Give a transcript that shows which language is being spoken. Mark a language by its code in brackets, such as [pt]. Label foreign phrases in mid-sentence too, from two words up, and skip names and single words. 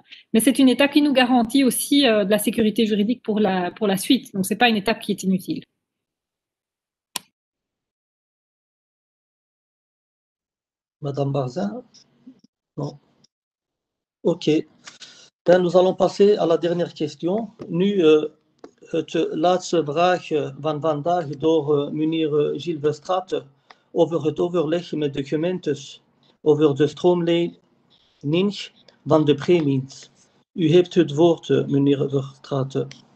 [fr] Mais c'est une étape qui nous garantit aussi de la sécurité juridique pour la suite. Donc, ce n'est pas une étape qui est inutile. Madame Barzin? Non. OK. Ben, nous allons passer à la dernière question. [nl] Nu het laatste vraag van vandaag door meneer Gilles Verstraeten over het overleg met de gemeentes over de stroomlijning van de premies. U heeft het woord, meneer Verstraeten.